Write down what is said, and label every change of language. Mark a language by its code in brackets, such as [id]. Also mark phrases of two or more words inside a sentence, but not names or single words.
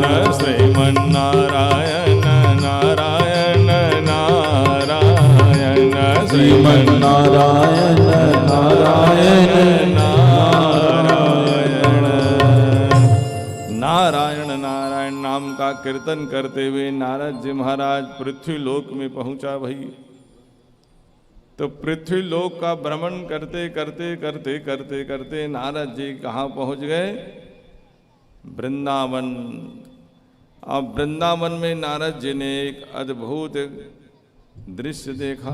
[hi] श्रीमन्नारायण नारायण नारायण श्रीमन्नारायण नारायण नारायण। नारायण नारायण नाम का कीर्तन करते हुए नारद जी महाराज पृथ्वी लोक में पहुंचा। भाई तो पृथ्वी लोक का भ्रमण करते करते करते करते करते नारद जी कहाँ पहुँच गए? वृंदावन। अब वृंदावन में नारद जी ने एक अद्भुत दृश्य देखा।